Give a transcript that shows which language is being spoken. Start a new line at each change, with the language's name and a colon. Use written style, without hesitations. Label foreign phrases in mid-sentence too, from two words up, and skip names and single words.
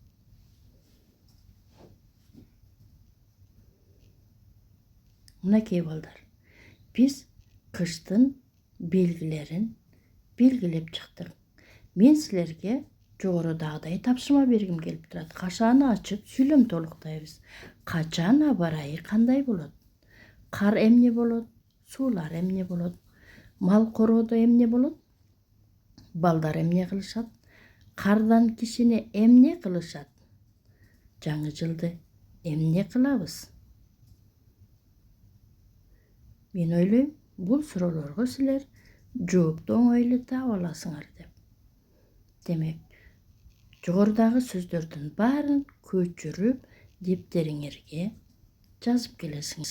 Kyrgyz: Мынакей, балдар, биз кыштын белгилерин белгилеп чыктык. Мен силерге жогорудагыдай тапшырма бергим келип турат. Кашааны ачып сүйлөм толуктайбыз. Качан аба ырайы кандай болот? Кар эмне болот? Суулар эмне болот? Мал короодо эмне болот? Балдар эмне кылышат? Кардан кишини эмне кылышат? Жаңы жылды эмне кылабыз? Мен ойлойм, бул суроолорго силер жоопту оңой эле таап аласыңар деп. Демек, жогорудагы сөздөрдүн баарын көчүрүп, дептериңерге жазып келесиңер.